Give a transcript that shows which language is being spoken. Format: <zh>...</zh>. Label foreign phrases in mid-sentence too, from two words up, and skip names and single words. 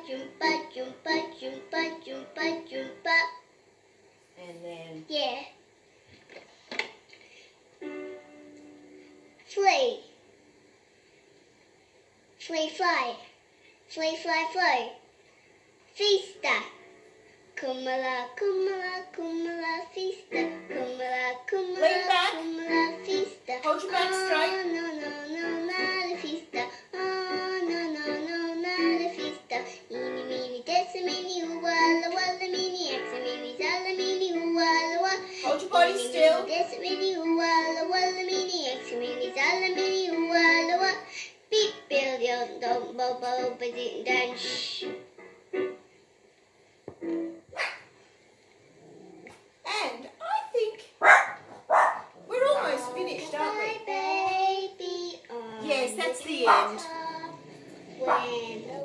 <en>jumpa, jumpa, jumpa, jumpa, jumpa. And then Yeah. Flee. Flee, fly. Flee, fly, fly. Fista. Kumala, kumala, kumala, fista. Kumala, kumala, Lean back. kumala, fista. Hold your back straight. Oh, no, no, no, not a fista. Oh, no, no, no, not a fista. Eeny, meeny, dessa, meeny, walla, walla, meeny, exa, meeny, zalla, meeny, walla, walla. hold your body still. Dessa, meeny, walla, walla, meeny, exa, meeny, zalla, meeny, walla, walla. Beep, build your dog, bo, bo, ba, ding, dang, shh. And I think we're almost finished, aren't we? My baby on Yes, that's the end. When</en>